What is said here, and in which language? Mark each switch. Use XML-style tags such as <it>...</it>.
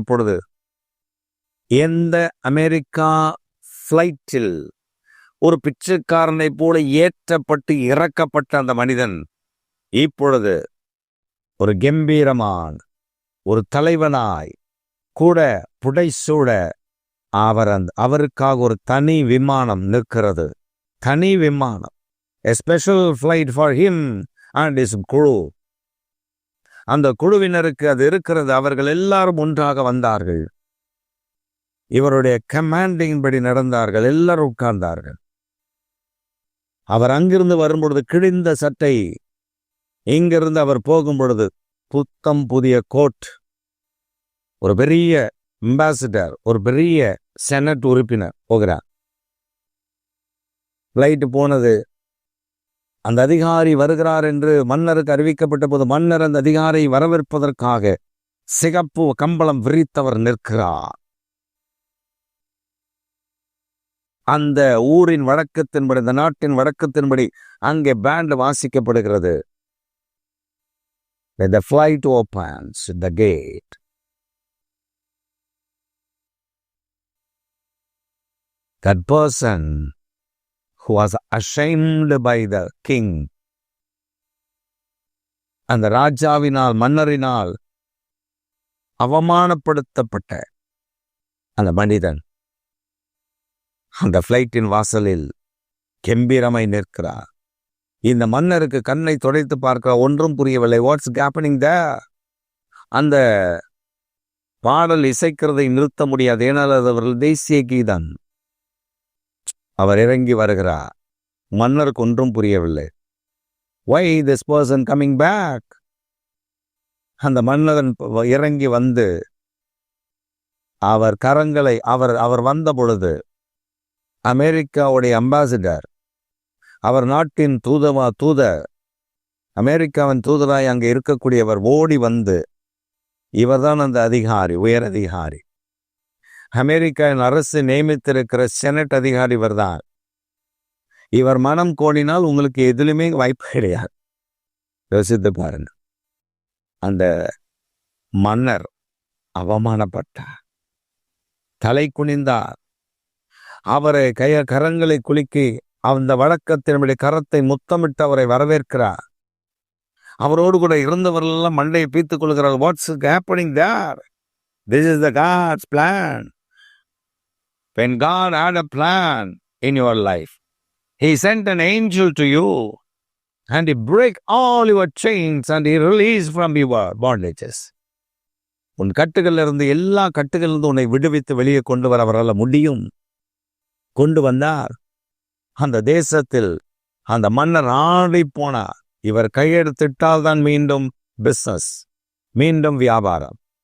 <ta>இப்பொழுது எந்த அமெரிக்கா ஃப்ளைட்டில் ஒரு பிச்சைக்காரனை போல ஏற்றப்பட்டு இறக்கப்பட்ட அந்த மனிதன் இப்பொழுது ஒரு கம்பீரமான ஒரு தலைவனாய் கூட புடைசூட அவருக்காக ஒரு தனி விமானம் நிற்கிறது. தனி விமானம்,</ta> <en>a special flight for him and his crew.</en> <ta>அந்த குழுவினருக்கு அது இருக்கிறது. அவர்கள் எல்லாரும் ஒன்றாக வந்தார்கள். இவருடைய கமாண்டிங் படி நடந்தார்கள். எல்லாரும் உட்கார்ந்தார்கள். அவர் அங்கிருந்து வரும்பொழுது கிழிந்த சட்டை, இங்கிருந்து அவர் போகும் பொழுது புத்தம் புதிய கோட். ஒரு பெரிய அம்பாசிடர், ஒரு பெரிய செனட் உறுப்பினர் போகிறார். ஃப்ளைட்டு போனது. அந்த அதிகாரி வருகிறார் என்று மன்னருக்கு அறிவிக்கப்பட்ட போது மன்னர் அந்த அதிகாரியை வரவேற்பதற்காக சிகப்பு கம்பளம் விரித்தவர் நிற்கிறார். அந்த ஊரின் வழக்கத்தின்படி, இந்த நாட்டின் வழக்கத்தின்படி அங்கே pant வாசிக்கப்படுகிறது.</ta> <en>The flight opens the gate. That person who was ashamed by the king,</en> <ta>அந்த ராஜாவினால், மன்னரினால் அவமானப்படுத்தப்பட்ட அந்த மனிதன் அந்த ஃப்ளைட்டின் வாசலில் கம்பீரமாய் நிற்கிறார். இந்த மன்னருக்கு கண்ணை துடைத்து பார்க்க ஒன்றும் புரியவில்லை.</ta> <en>What's happening there?</en> <ta>அந்த பாடல் இசைக்கிறதை நிறுத்த முடியாது. ஏனால் அது அவர்கள் தேசிய கீதம். அவர் இறங்கி வருகிறார். மன்னருக்கு ஒன்றும் புரியவில்லை.</ta> <en>Why this person coming back?</en> <ta>அந்த மன்னன் இறங்கி வந்து அவர் கரங்களை அவர் வந்த பொழுது அமெரிக்காவுடைய அம்பாசிடர், அவர் நாட்டின் தூதர், அமெரிக்காவின் தூதராய் அங்கே இருக்கக்கூடியவர் ஓடி வந்து, இவர்தான் அந்த அதிகாரி, உயர் அதிகாரி, அமெரிக்காவின் அரசு நியமித்திருக்கிற செனட் அதிகாரி இவர்தான். இவர் மனம் கோடினால் உங்களுக்கு எதிலுமே வாய்ப்பு கிடையாது. யோசித்து பாருங்க. அந்த மன்னர் அவமானப்பட்டார், தலை குனிந்தார். அவரை கரங்களை குலுக்கி அந்த வழக்கத்தினுடைய கரத்தை முத்தமிட்டு அவரை வரவேற்கிறார். அவரோடு கூட இருந்தவர்களெல்லாம் மண்டையை பீத்துக் கொள்கிறார்.</ta> <en>What's happening there? This is the God's plan. When God had a plan in your life, He sent an angel to you and He break all your chains and He released from your bondages.</en> <ta>உன் கட்டுகளில் இருந்து, எல்லா கட்டுகளிலிருந்து உன்னை விடுவித்து வெளியே கொண்டு வர அவரால் முடியும். கொண்டு வந்தார். அந்த தேசத்தில் அந்த மன்னர் ஆடி போனார். இவர் கையெழுத்திட்டால் தான் மீண்டும் பிசினஸ், மீண்டும் வியாபாரம்.</ta>